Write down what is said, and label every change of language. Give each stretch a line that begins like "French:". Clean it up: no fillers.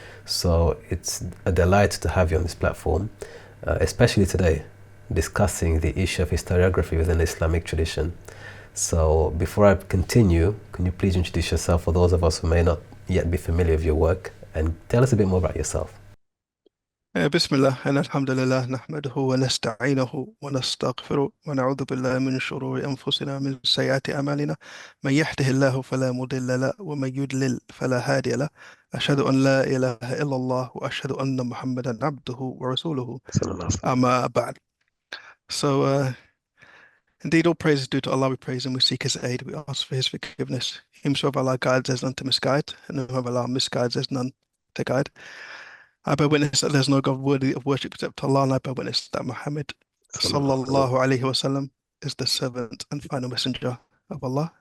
English: So it's a delight to have you on this platform, especially today, discussing the issue of historiography within the Islamic tradition. So before I continue, can you please introduce yourself for those of us who may not yet be familiar with your work, and tell us a bit more about yourself.
Arabic: بسم الله إن الحمد لله نحمده ونستعينه ونستغفره ونعوذ بالله من شرور أنفسنا ومن سيئات أعمالنا من يهده الله فلا مضل له ومن يضلل فلا هادي له أشهد أن لا إله إلا الله وأشهد أن محمدا عبده ورسوله أما بعد.
English: So indeed all praise is due to Allah. We praise Him, we seek His aid, we ask for His forgiveness. Whomsoever Allah guides, there's none to misguide, and whomever Allah misguides, there's none to guide. I bear witness that there's no God worthy of worship except Allah, and I bear witness that Muhammad sallallahu alaihi wasallam is the servant and final messenger of Allah.